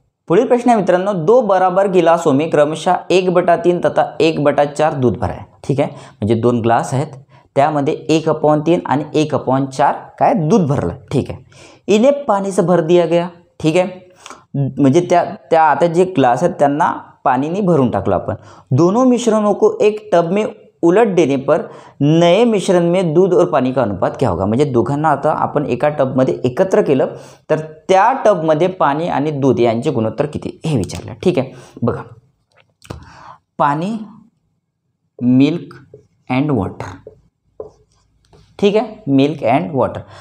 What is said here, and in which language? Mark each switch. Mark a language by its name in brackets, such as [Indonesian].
[Marathi] पुढील प्रश्न आहे मित्रांनो, [Hindi] 2 बराबर गिलासों में क्रमशः 1/3 तथा 1/4 दूध भरा है. [Marathi] ठीक आहे. म्हणजे 2 ग्लास आहेत, त्यामध्ये 1/3 आणि 1/4 काय दूध भरलं. ठीक आहे. [Hindi] इन्हें पानी से भर दिया गया. ठीक है, [Marathi] म्हणजे त्या आता जे ग्लास आहेत त्यांना पानी भरून टाकलं अपन। [Hindi] दोनों मिश्रणों को एक टब में उलट देने पर नए मिश्रण में दूध और पानी का अनुपात क्या होगा। [Marathi] म्हणजे दोघांना आता आपण एका टबमध्ये एकत्र केलं तर त्या टबमध्ये पाणी आणि दूध यांचे गुणोत्तर किती हे विचारलं। ठीक आहे, बघा पाणी, मिल्क अँड वॉटर, ठीक आहे, मिल्क अँड वॉटर।